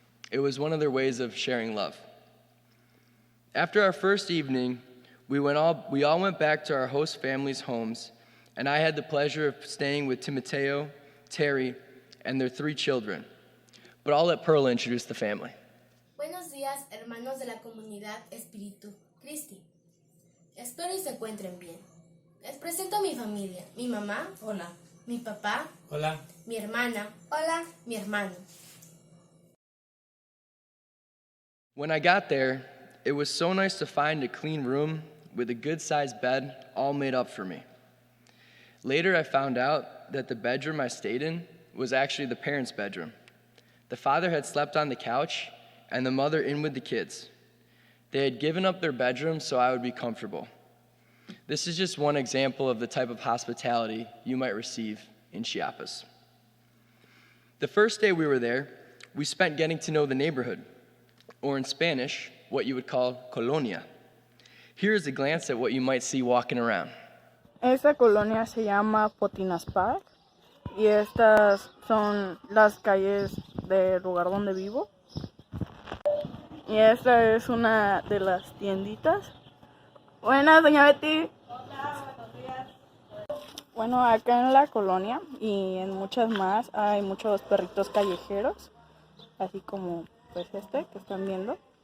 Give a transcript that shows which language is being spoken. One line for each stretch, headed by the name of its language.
English: It was one of their ways of sharing love. After our first evening, we all went back to our host families' homes, and I had the pleasure of staying with Timoteo, Terry, and their 3 children. But I'll let Perla introduce the family.
Spanish: Buenos días, hermanos de la comunidad Espíritu Christi. Espero y se encuentren bien. Les presento a mi familia. Mi mamá, hola. Mi papá, hola. Mi hermana, hola. Mi hermano.
English: When I got there, it was so nice to find a clean room with a good-sized bed all made up for me. Later, I found out that the bedroom I stayed in was actually the parents' bedroom. The father had slept on the couch and the mother in with the kids. They had given up their bedroom so I would be comfortable. This is just one example of the type of hospitality you might receive in Chiapas. The first day we were there, we spent getting to know the neighborhood, or in Spanish, what you would call colonia. Here's a glance at what you might see walking around.
Spanish: Esta colonia se llama Potinas Park y estas son las calles del lugar donde vivo. Y esta es una de las tienditas. Buenas, doña Betty. Hola, buenos días. Bueno, acá en la colonia y en muchas más hay muchos perritos callejeros, así como pues este que están viendo.